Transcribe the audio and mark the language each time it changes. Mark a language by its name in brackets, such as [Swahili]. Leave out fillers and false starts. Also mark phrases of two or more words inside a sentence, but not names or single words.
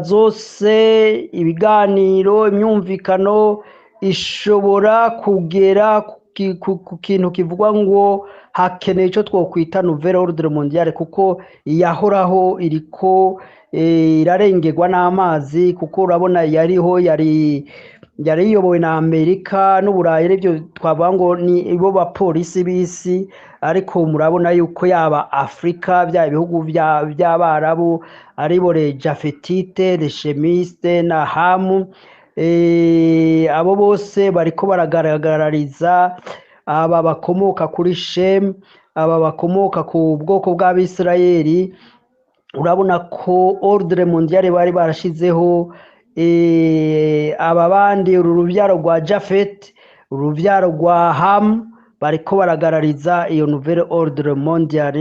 [Rundi] zose, ibiganiro, imyumvikano ishobora kugera ku kintu kivugwa ngo hakeneye icyo twakwita [French] Nouvel Ordre Mondial, [Rundi] kuko yahoraho iriko irarengerwa n'amazi, kuko urabona yari iyobowe na Amerika n'Uburayi, aribyo twavuga ngo ni ibo bapolisi b'isi, ariko murabona yuko yaba Afrika bya ibihugu by'Abarabu aribo [French] les Jafetite, les Shemiste [Rundi] na Hamu, abo bose bariko baragaragariza aba bakomoka kuri Shem, aba bakomoka ku bwoko bw'Abisirayeli. Urabona ko [French] Ordre Mondial [Rundi] bari barashizeho aba bandi, uru rubyaro rwa Jafet, urubyaro rwa Ham, bariko baragarariza iyo [French] nouvelle ordre mondiale.